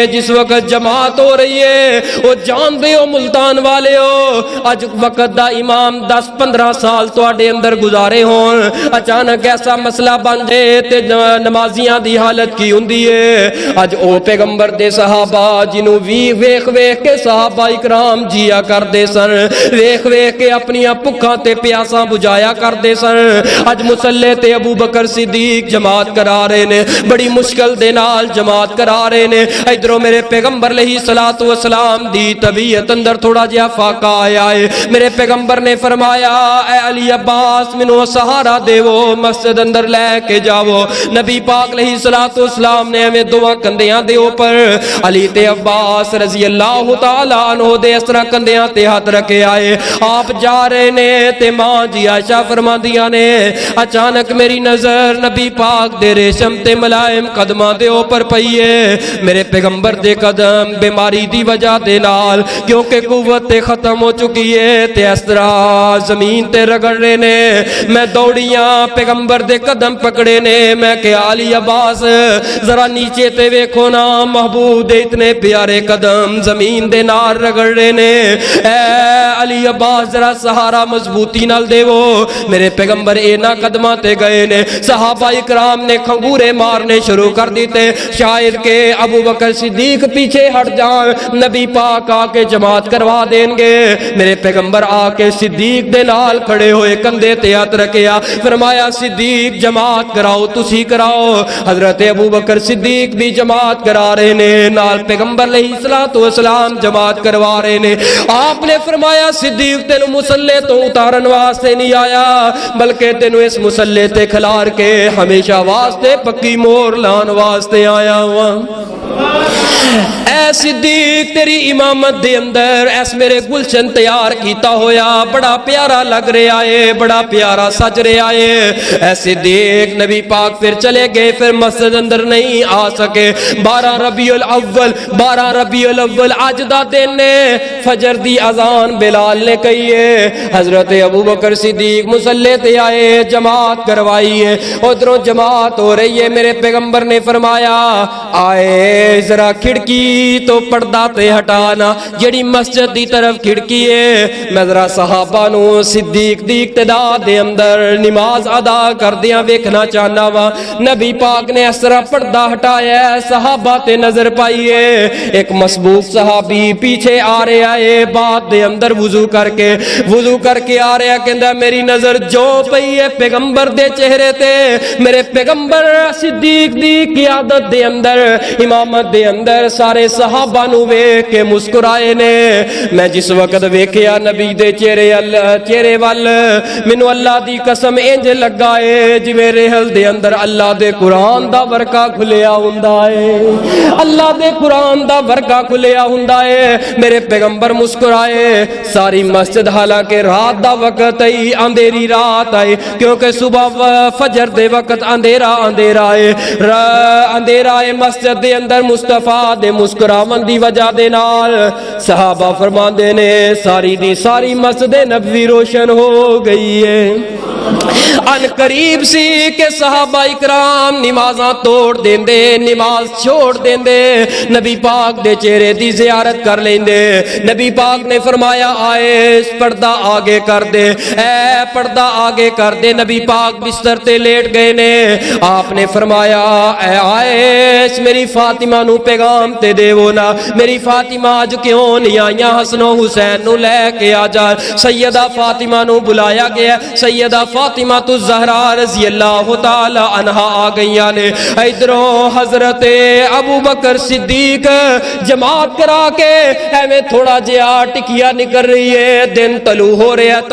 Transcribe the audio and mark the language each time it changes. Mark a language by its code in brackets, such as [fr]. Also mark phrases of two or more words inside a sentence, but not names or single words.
[pa] جس وقت جماعت ہو رہی ہے وہ جان دے ہو ملتان والے ہو اج وقت دا امام 10-15 سال تواڈے اندر گزارے ہون اچانک ایسا مسئلہ بن جائے تے نمازیاں دی حالت کی ہوندی ہے. اج او پیغمبر دے صحابہ جنوں ویکھ ویکھ کے صحابہ اکرام جیا کردے سن ویکھ ویکھ کے اپنیاں بھکھاں تے پیاساں بجایا کردے سن اج مصلی تے ابو بکر صدیق جماعت کرا رہے نے بڑی مشکل دے نال جماعت کرا رہے نے. ادھروں میرے پیغمبر [ar] علیہ الصلوۃ والسلام [pa] دی طبیعت اندر تھوڑا جہا فاقہ آیا ہے. میرے پیغمبر نے فرمایا اے علی عباس مینوں سہارا دیو مسجد اندر لے کے جاؤ. نبی پاک [ar] علیہ الصلوۃ والسلام [pa] نے ہمیں دعا کندیاں دے اوپر علی تے عباس [ar] رضی اللہ تعالی عنہ [pa] دے اس طرح کندیاں تے ہاتھ رکھے آئے. آپ جا رہے نے تے ماں جی عائشہ فرماندیاں نے اچانک میری نظر نبی پاک دے ریشم تے ملائم قدماں دے اوپر پئی ہے. میرے پیغمبر دے قدم بیماری دی وجہ دے نال کیونکہ قوت تے ختم ہو چکی ہے تے اس طرح زمین تے رگڑ رہے نے. میں دوڑیاں پیغمبر دے قدم پکڑے نے. میں کہ علی عباس ذرا نیچے تے ویکھو نا محبوب دے اتنے پیارے قدم زمین دے نال رگڑ رہے نے. اے علی عباس ذرا سہارا مضبوطی نال دیو. میرے پیغمبر اینا قدماں تے گئے نے صحابہ اکرام نے کھنگورے مارنے شروع کر دیتے شاید کہ ابو بکر صدیق پیچھے ہٹ جائیں نبی پاک آ کے جماعت کروا دیں گے. میرے پیغمبر آ کے صدیق دے نال کھڑے ہوئے کندھے تے ہاتھ رکھیا فرمایا صدیق جماعت کراؤ تسی کراؤ. حضرت ابو بکر صدیق بھی جماعت کرا رہے نے نال پیغمبر [ar] علیہ الصلوۃ والسلام [pa] جماعت کروا رہے نے. آپ نے فرمایا صدیق تینوں مصلی تو اتارن واسطے نہیں آیا بلکہ تینوں اس مصلی تے کھلار کے ہمیشہ واسطے پکی مور لان واسطے آیا ہوا. اے صدیق تیری امامت دے اندر ایس میرے گلشن تیار کیتا ہویا بڑا پیارا لگ رہا ہے بڑا پیارا سج رہا ہے. اے صدیق نبی پاک پھر چلے گئے پھر مسجد اندر نہیں آ سکے. 12 ربیع الاول اج دا دن نے فجر دی اذان بلال نے کہی ہے. حضرت ابو بکر صدیق مصلی تے آئے جماعت کروائی ہے. ادھروں جماعت ہو رہی ہے. میرے پیغمبر نے فرمایا آئے ذرا کھڑکی تو پردہ تے ہٹانا جڑی مسجد دی طرف کھڑکی ہے. میں ذرا صحابہ نو صدیق دی اقتدا دے اندر نماز ادا کردیاں ویکھنا چاہنا وا. نبی پاک نے اس طرح پردہ ہٹایا صحابہ تے نظر پائی ہے. ایک مسبوق صحابی پیچھے آ رہا ہے بعد دے اندر وضو کر کے آ رہا کہندا میری نظر جو پئی ہے پیغمبر دے چہرے تے. میرے پیغمبر صدیق دی قیادت دے اندر امامت دے اندر سارے صحابہ نو ویکھ کے مسکرائے نے. میں جس وقت ویکھیا نبی دے چہرے وال مینوں اللہ دی قسم انج لگا ہے جویں رحل دے اندر اللہ دے قرآن دا ورقہ کھلیا ہوندا ہے. اللہ دے قرآن دا ورقہ کھلیا ہوندا ہے. میرے پیغمبر مسکرائے. ساری مسجد حالانکہ رات دا وقت آئی اندھیری رات آئی کیونکہ صبح فجر دے وقت اندھیرا ہے مسجد دے اندر مصطفیٰ دے مسکراون دی وجہ دے نال صحابہ فرماندے نے ساری دی ساری مسجد نبوی روشن ہو گئی ہے. ان قریب سی کہ صحابہ اکرام نمازاں توڑ دیندے نماز چھوڑ دیندے نبی پاک دے چہرے دی زیارت کر لیندے. نبی پاک نے فرمایا آئے پردہ آگے کر دے. اے پردہ آگے کر دے. نبی پاک بستر تے لیٹ گئے نے. آپ نے فرمایا اے آئے میری فاطمہ نو پیغام تے دیو نا میری فاطمہ اج کیوں نہیں آئیاں حسن و حسین نو لے کے آ جا. سیدہ فاطمہ نو بلایا گیا. سیدہ فاطمہ تو زہرا [ar] رضی اللہ تعالی عنہا [pa] آ گئیاں نے. ادھروں حضرت ابو بکر صدیق جماعت کرا کے ایویں تھوڑا جہا ٹکیا نکل رہی ہے دن طلوع ہو رہا ہے.